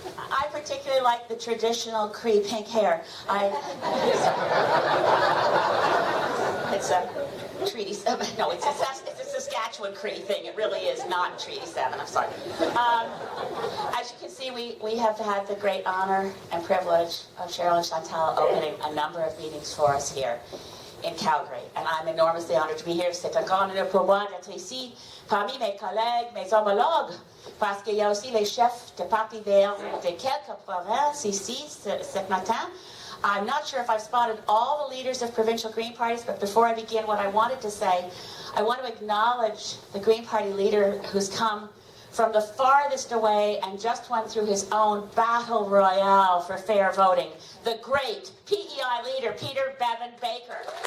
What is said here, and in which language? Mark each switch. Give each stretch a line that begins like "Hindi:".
English: I particularly like the traditional Cree pink hair. It's a Treaty 7. No, it's a Saskatchewan Cree thing. It really is not Treaty 7. I'm sorry. As you can see, we have had the great honor and privilege of Cheryl and Chantal opening a number of meetings for us here in Calgary. And I'm enormously honored to be here.
French: C'est un grand honneur pour moi d'être ici parmi mes collègues, mes homologues, parce qu'il y a aussi les chefs de parti de quelques provinces ici ce matin.
English: I'm not sure if I've spotted all the leaders of provincial Green parties, but before I begin, what I wanted to say, I want to acknowledge the Green Party leader who's come from the farthest away and just went through his own battle royale for fair voting, the great PEI leader, Peter Bevan Baker.